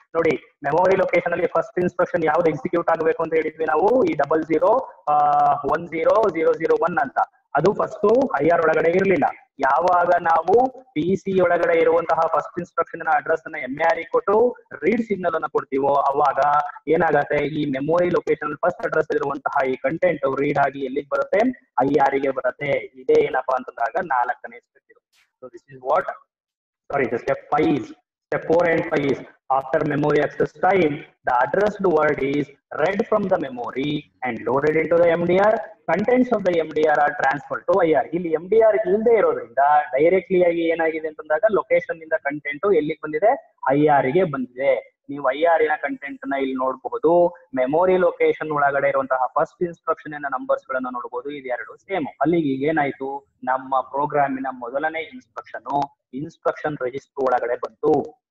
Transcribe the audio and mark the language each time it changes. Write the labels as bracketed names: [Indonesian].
[Kannada] ನೋಡಿ, memory location ಅಲ್ಲಿ first instruction ಯಾವ್ದು ಎಕ್ಸಿಕ್ಯೂಟ್ ಆಗಬೇಕು ಅಂತ ಹೇಳಿದ್ವಿ ನಾವು, ಈ 00100001 ಅಂತ. ಅದು ಫಸ್ಟ್ IR ಒಳಗಡೆ ಇರ್ಲಿಲ್ಲ. ಯಾವಾಗ ನಾವು PC ಒಳಗಡೆ ಇರುವಂತಹ ಫಸ್ಟ್ ಇನ್ಸ್ಟ್ರಕ್ಷನ್ ಅಡ್ರೆಸ್ ಅನ್ನ MAR ಕೊಟ್ಟು ರೀಡ್ ಸಿಗ್ನಲ್ ಅನ್ನ ಕೊಡ್ತೀವೋ ಅವಾಗ ಏನಾಗತ್ತೆ, ಈ ಮೆಮೊರಿ ಲೊಕೇಶನ್ ಫಸ್ಟ್ ಅಡ್ರೆಸ್ ಇರುವಂತಹ ಈ ಕಂಟೆಂಟ್ ರೀಡ್ ಆಗಿ ಎಲ್ಲಿಗೆ ಬರುತ್ತೆ, IR ಗೆ ಬರುತ್ತೆ. ಇದೇ ಏನಪ್ಪಾ ಅಂತಂದಾಗ 4ನೇ ಸ್ಟೆಪ್ ಇದು. [English] So this is what, sorry, the step 5 is, step 4 and 5 is, after memory access time, the addressed word is read from the memory and loaded into the MDR. Contents of the MDR are transferred to IR. [Kannada] ಇಲ್ಲಿ MDR ಇಲ್ಲದೆ ಇರೋದ್ರಿಂದ directly ಆಗಿ ಏನಾಗಿದೆ ಅಂತಂದಾಗ location ಇಂದ content ಎಲ್ಲಿಗೆ ಬಂದಿದೆ, IR ಗೆ ಬಂದಿದೆ. ನೀವು IR ನ ಕಂಟೆಂಟ್ ನ ಇಲ್ಲಿ ನೋಡಬಹುದು. ಮೆಮೊರಿ ಲೊಕೇಶನ್ ಒಳಗಡೆ ಇರುವಂತಹ ಫಸ್ಟ್ ಇನ್ಸ್ಟ್ರಕ್ಷನ್ ನಂಬರ್ಸ್ ಗಳನ್ನ ನೋಡಬಹುದು. ಇದೆರಡು ಸೇಮ್. ಅಲ್ಲಿಗೆ ಏನಾಯ್ತು, ನಮ್ಮ ಪ್ರೋಗ್ರಾಮಿನ ಮೊದಲನೇ ಇನ್ಸ್ಟ್ರಕ್ಷನ್ ರಿಜಿಸ್ಟರ್ ಒಳಗಡೆ ಬಂತು.